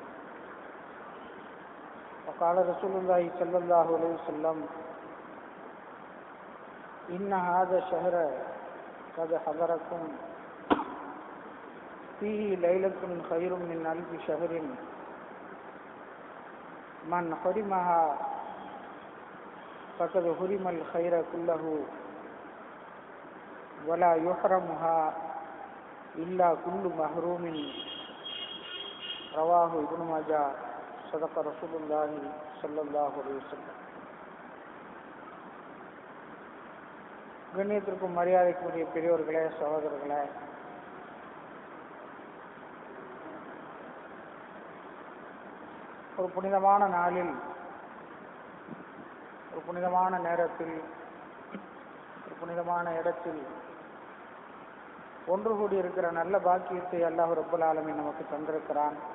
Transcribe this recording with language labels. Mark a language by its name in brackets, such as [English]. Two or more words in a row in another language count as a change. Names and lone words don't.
[Arabic] وقال رسول الله صلى الله عليه وسلم إن هذا الشهر قد حضركم فيه ليلة خير من ألف شهر من حرمها فقد حرم الخير كله ولا يحرمها إلا كل محروم. رواه ابن ماجه. صدق رسول الله صلى الله عليه وسلم. [Tamil] கண்ணியத்திற்கும் மரியாதைக்குரிய பெரியோர்களே, சகோதரர்களே, ஒரு புனிதமான நாளில், ஒரு புனிதமான நேரத்தில், ஒரு புனிதமான இடத்தில் ஒன்று கூடி இருக்கிற நல்ல பாக்கியத்தை [Arabic] الله رب العالمين [Tamil] நமக்கு தந்திருக்கிறான்.